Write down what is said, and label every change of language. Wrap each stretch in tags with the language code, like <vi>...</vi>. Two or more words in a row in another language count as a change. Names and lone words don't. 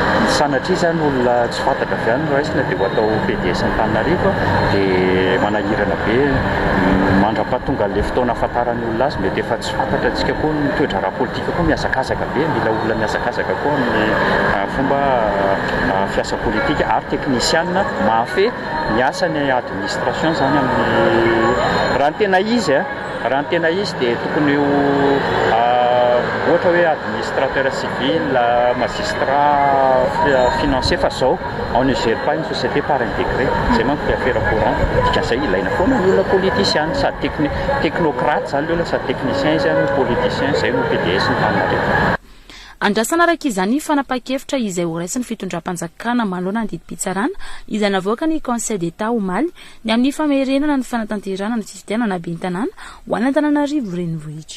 <mg>sanatria zany olona tsy fantatra avy any raisina dia ho atao PDS ny Antananarivo dia manahirana be mandra-pahatonga le fotoana ahafantarany olona azy mety efa tsy fantatra antsika koa ny toetra ara-politika koa miasakasaka be mila olona miasakasaka koa amin'ny fomba fiasa politika ary teknisiana mahafehy miasa ny administration zany amin'ny raha ny tena izy dia tokony ohatra hoe</mg> <fr>administrateur civil, magistrat financier</fr> <mg>fa zao</mg> <fr>on ne gère pas une société par intégré. C'est même que affaire courante.</fr> <mg>Dikan'izay ilaina foana ny olona politicien sady technocrate zany le olona sady technicien zany politicien zay no PDS ny Antananarivo. Andrasana araka izany fanapa-kevitra izay ho raisin'ny fitondram-panjakana manoloana ny didim-pitsarana izay navoaka ny Conseil d'État omaly ny amin'ny famerenana ny fanatanterana ny fifidianana bentanana ho an'ny Antananarivo renivohitra.</mg>